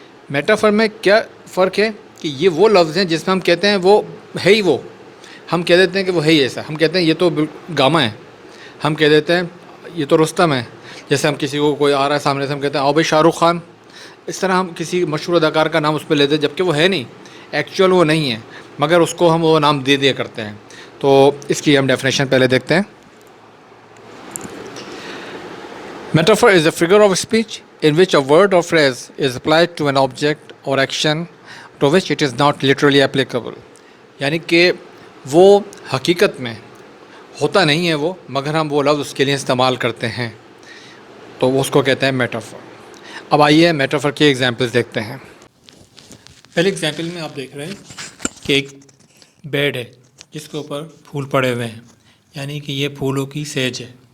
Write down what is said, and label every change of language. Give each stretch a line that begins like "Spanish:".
Urdu: Metaphor میں کیا فرق ہے کہ یہ وہ لفظ ہیں جس میں ہم کہتے ہیں وہ ہے ہی وہ، ہم کہہ دیتے ہیں کہ وہ ہے ہی ایسا، ہم کہتے ہیں یہ تو گاما ہے، ہم کہہ دیتے ہیں یہ تو رستم ہے. جیسے ہم کسی کو کوئی آ رہا ہے سامنے سے ہم کہتے ہیں آؤ بھائی شاہ رخ خان. اس طرح ہم کسی مشہور اداکار کا نام اس پہ لیتے ہیں جبکہ وہ ہے نہیں، ایکچوئل وہ نہیں ہے، مگر اس کو ہم وہ نام دے دیا کرتے ہیں. تو اس کی ہم ڈیفینیشن پہلے دیکھتے ہیں.
English: Metaphor is a figure of speech in which a word or phrase is applied to an object or action to which it is not literally applicable.
Urdu: یعنی کہ وہ حقیقت میں ہوتا نہیں ہے وہ، مگر ہم وہ لفظ اس کے لیے استعمال کرتے ہیں، تو وہ اس کو کہتے ہیں میٹافور. اب آئیے میٹافور کی ایگزامپلس دیکھتے ہیں. پہلے ایگزامپل میں آپ دیکھ رہے ہیں کہ ایک بیڈ ہے جس کے اوپر پھول پڑے ہوئے ہیں، یعنی کہ یہ پھولوں کی سیج ہے.